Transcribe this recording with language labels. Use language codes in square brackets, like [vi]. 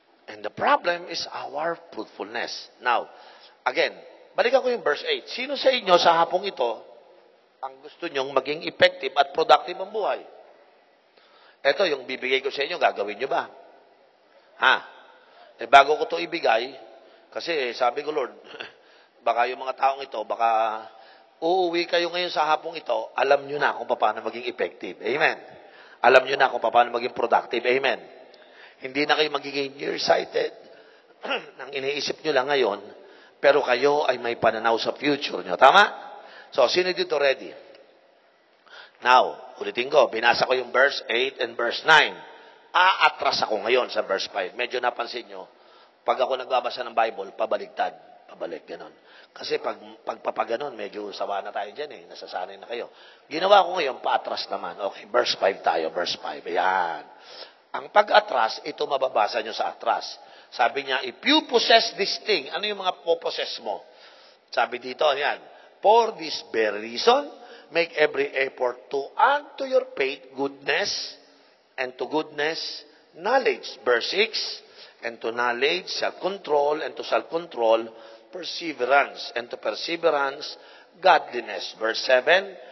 [en] And the problem is our fruitfulness. Now, again, [tl] balikan ko yung verse 8. Sino sa inyo sa hapong ito ang gusto nyong maging effective at productive ang buhay? Ito, yung bibigay ko sa inyo, gagawin nyo ba? Bago ko ito ibigay, kasi sabi ko, Lord, baka yung mga taong ito, baka uuwi kayo ngayon sa hapong ito, alam nyo na kung paano maging effective. Amen. Alam nyo na kung paano maging productive. Amen. Hindi na kayo magiging nearsighted nang iniisip nyo lang ngayon, pero kayo ay may pananaw sa future nyo. Tama? So, sino dito ready? Now, ulitin ko, binasa ko yung verse 8 and verse 9. Aatras ako ngayon sa verse 5. Medyo napansin nyo, pag ako nagbabasa ng Bible, pabaliktad. Pabalik, ganon. Kasi pagpapaganon, medyo sawa na tayo dyan eh. Nasasanay na kayo. Ginawa ko ngayon, paatras naman. Okay, verse 5 tayo, verse 5. Ayan. Ang pag-atras, ito mababasa nyo sa atras. Sabi niya, [en] if you possess this thing, [tl] ano yung mga possess mo? Sabi dito, ayan, [en] for this very reason, make every effort to add to your faith goodness, and to goodness, knowledge. Verse 6, and to knowledge, self-control, and to self-control, perseverance, and to perseverance, godliness. Verse 7,